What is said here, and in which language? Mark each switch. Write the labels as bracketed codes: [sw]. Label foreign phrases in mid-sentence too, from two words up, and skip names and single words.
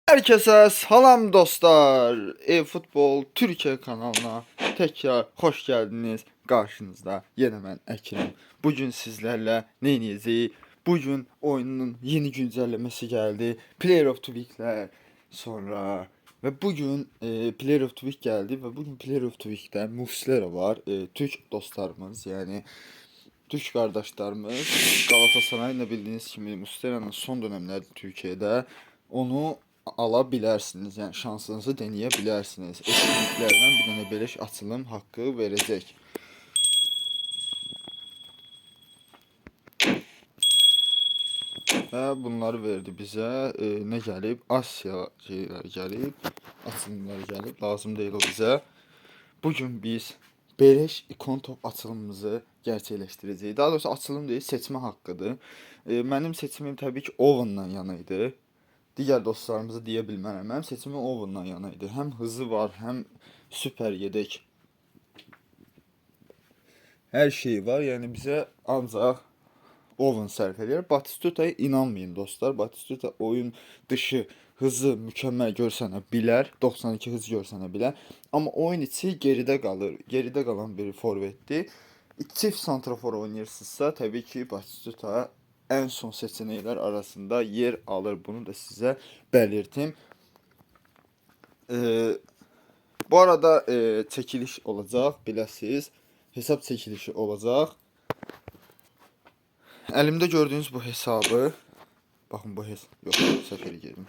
[tr] Herkese salam dostlar. E-Futbol Türkiye kanalına tekrar hoş geldiniz. Karşınızda yine ben Ekrem. Bugün sizlerle ne edeceğiz? Bugün oyunun yeni güncellemesi geldi. [en] Player of the Week'ler [tr] sonra ve bugün [en] Player of the Week [tr] geldi ve bugün [en] Player of the Week'te [tr] Muslera var. Türk dostlarımız yani Türk kardeşlerimiz Galatasaray'la bildiğiniz gibi Muslera'nın son dönemlerde Türkiye'de onu alabilirsiniz. Yani şansınızı deneyebilirsiniz. Etkinliklerden bir tane beleş açılım hakkı verecek. Ve bunları verdi bize. Ne gelip? Asya şeyler gelip. Açılımlar gelip. Lazım değil o bize. Bugün biz beleş ikon top açılımımızı gerçekleştireceğiz. Daha doğrusu açılım değil, seçme hakkıdır. [az] Mənim seçimim təbii ki Oven'dan yana idi. Digər dostlarımıza deyə bilmərəm. Mənim seçimim Oven'dan yana idi. Həm hızı var, həm süper yedek. Hər şeyi var. Yəni bizə ancaq Oven sərf edir. Batistuta'ya inanmayın dostlar. Batistuta oyun dışı hızı mükəmməl görsənə bilər. 92 hız görsənə bilər. Amma oyun içi geridə qalır. Geridə qalan bir forvetdir. Çift santrafor oynayırsınızsa təbii ki Batistuta [tr] en son seçenekler arasında yer alır. Bunu da size belirteyim. Bu arada çekiliş olacak, biləsiniz. Hesap çekilişi olacak. Elimde gördüğünüz bu hesabı, bakın bu hesap, yok seferi girdim.